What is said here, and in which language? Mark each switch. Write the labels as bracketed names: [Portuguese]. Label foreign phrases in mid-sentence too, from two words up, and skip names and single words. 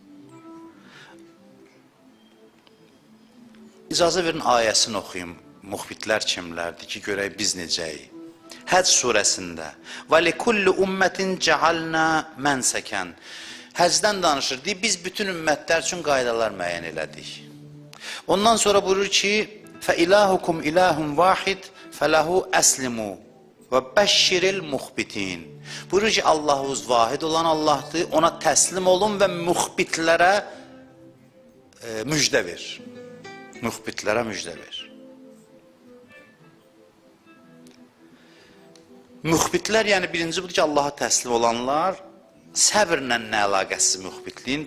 [Azerbaijani] İcazə verin ayəsini oxuyum. Müxbitlər kimlərdir ki, görək biz necəyik. Həcc surəsində [Arabic] ولكل أمة جعلنا منسكا. [Azerbaijani] Həcdən danışır, deyir, biz bütün ümmətlər üçün qaydalar müəyyən elədik. Ondan sonra buyurur ki, [Arabic] فَإِلَٰهُكُمْ إِلَٰهٌ وَاحِدٌ فَلَهُ أَسْلِمُوا وَبَشِّرِ الْمُخْبِتِينَ. [Azerbaijani] Buyurur ki, Allah'ız vahid olan Allah'dır, ona təslim olun və müxbitlərə müjdə ver. Müxbitlərə müjdə ver. Müxbitlər, yəni birinci budur ki, Allah'a təslim olanlar, səbrlə nə əlaqəsi müxbitliyin?